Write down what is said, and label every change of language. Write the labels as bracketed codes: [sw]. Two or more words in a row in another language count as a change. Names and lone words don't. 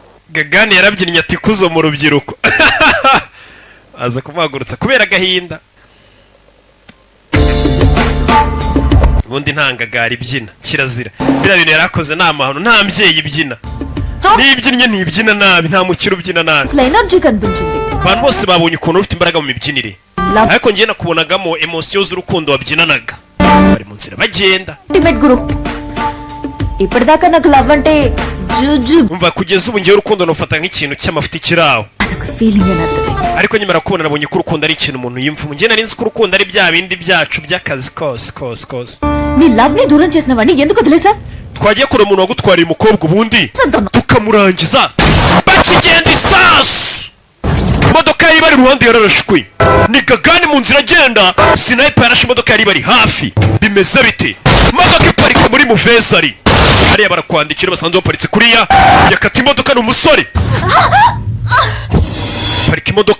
[rw] Gagani yarabyinnye ati kuzo mu rubyiruko aza kumuhagurutsa kubera agahinda. Ubundi ntangagara ibyina kirazira, biriya bintu yarakoze nta mahano, nta mbyeyi ibyina, nibyinnye ntibyina nabi, nta mukiro ubyina nabi. [te] ఎనర్జీ కనిపించింది. [rw] Abantu bose babonye ukuntu ufite imbaraga mu mibyinire, ariko njye nakubonagamo emosiyo z'urukundo wabyinanaga. Bari mu nzira bagenda. [en] ultimate guru, [te] ఇప్పటిదాకా నాకు లవ్ అంటే జుజు [rw] umva kugeza ubu ngiye urukundo nufata nk'ikintu cy'amafuti kiraho, [te] అదొక ఫీలింగ్ అన్నది. [rw] ariko nyamara kubona nabonye ko urukundo ari ikintu umuntu yimva. Njye nari nzi ko urukundo ari bya bindi byacu by'akazi kose. [te] నీ లవ్ ని దూరం చేసిన వాడిని ఎందుకు వదిలేసా? [rw] twagiye kure umuntu wagutwariye umukobwa ubundi tukamurangiza bakigenda isasu, imodoka yari bari iruhande yararashwe, ni Gagani mu nzira agenda, sniper yarashe imodoka yari bari hafi. Bimeze bite? Imodoka iparika muri Muvezari, hariya barakwandikira basanze baparitse kuriya, yakata imodoka n'umusore parika imodoka.